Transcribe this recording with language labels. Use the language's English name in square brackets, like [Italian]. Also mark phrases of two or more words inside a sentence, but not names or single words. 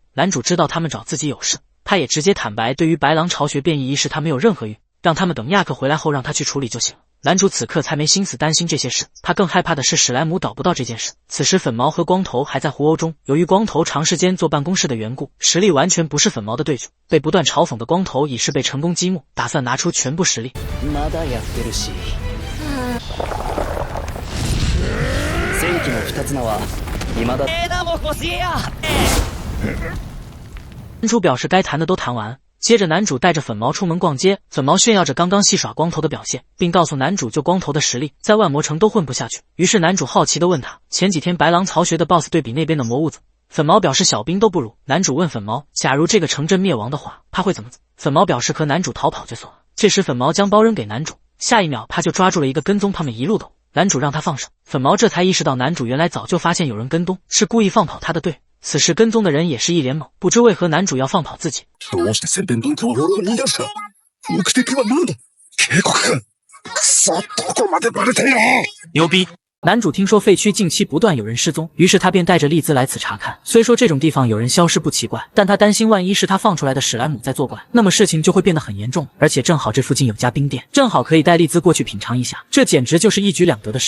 [Chinese] 男主知道他们找自己有事，他也直接坦白，对于白狼巢穴变异一事他没有任何欲，让他们等亚克回来后让他去处理就行了。男主此刻才没心思担心这些事，他更害怕的是史莱姆找不到这件事。此时粉毛和光头还在互殴中，由于光头长时间坐办公室的缘故，实力完全不是粉毛的对手。被不断嘲讽的光头已是被成功激怒，打算拿出全部实力。 [Japanese] まだやってるし。戦機の二つ名は未だ。 [Chinese] 男主表示该谈的都谈完。接着男主带着粉毛出门逛街，粉毛炫耀着刚刚戏耍光头的表现，并告诉男主就光头的实力在万魔城都混不下去。于是男主好奇地问他，前几天白狼巢穴的 BOSS 对比那边的魔物子，粉毛表示小兵都不如。男主问粉毛，假如这个城镇灭亡的话，他会怎么做？粉毛表示和男主逃跑就算了。这时粉毛将包扔给男主，下一秒他就抓住了一个跟踪他们一路的。男主让他放手，粉毛这才意识到男主原来早就发现有人跟踪，是故意放跑他的队。此时跟踪的人也是一脸懵，不知为何男主要放跑自己。 [Japanese] どうして宣伝なんて俺を言い出した？目的は何だ？警告か？くそ、どこまでバレてんの？ [Chinese] 牛逼！男主听说废墟近期不断有人失踪，于是他便带着丽兹来此查看。虽说这种地方有人消失不奇怪，但他担心万一是他放出来的史莱姆在作怪，那么事情就会变得很严重。而且正好这附近有家冰店，正好可以带丽兹过去品尝一下，这简直就是一举两得的事。